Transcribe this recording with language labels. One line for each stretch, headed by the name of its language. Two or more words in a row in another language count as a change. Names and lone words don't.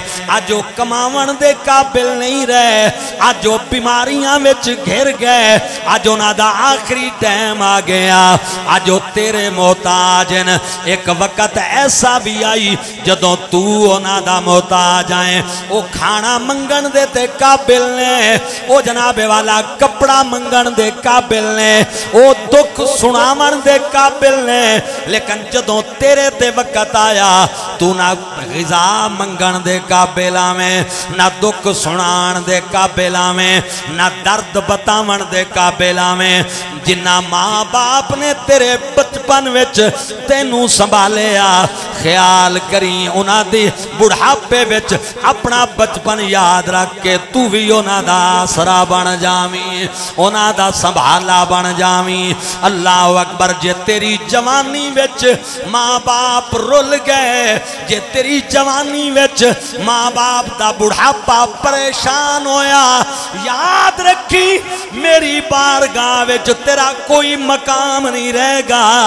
Punjabi: آج وہ کماون دے قابل نہیں رہے, آج وہ بیماریاں وچ گھر گئے, آج انہاں دا آخری ٹائم آ گیا.
Urdu: آج وہ تیرے محتاج ہیں.
Punjabi: ایک وقت ایسا بھی آئی جدوں تو انہاں دا محتاج آئیں. وہ کھانا منگن دے تے قابل نے, وہ جناب والا کپڑا منگن دے قابل نے, وہ دکھ سنامن دے قابل نے, لیکن جدوں تیرے تے وقت آیا تو نہ غذا منگن دے قابل آویں, نہ دکھ سنان دے قابل آویں, نہ درد بتاون دے قابل آویں. جنہ ماں باپ نے تیرے بچپن وچ تینوں سنبھالیا, خیال کریں انہاں دی بڑھاپے وچ اپنا بچپن یاد رکھ کے تو بھی انہاں دا آسرا بن جاویں, انہاں دا سنبھالا بن جاویں. اللہ اکبر. جے تیری جوانی وچ ماں باپ رول گئے, جے تیری جوانی وچ ماں باپ دا بڑھاپا پریشان ہویا, یاد رکھی میری بارگاہ وچ تیرا کوئی مقام نہیں رہے گا.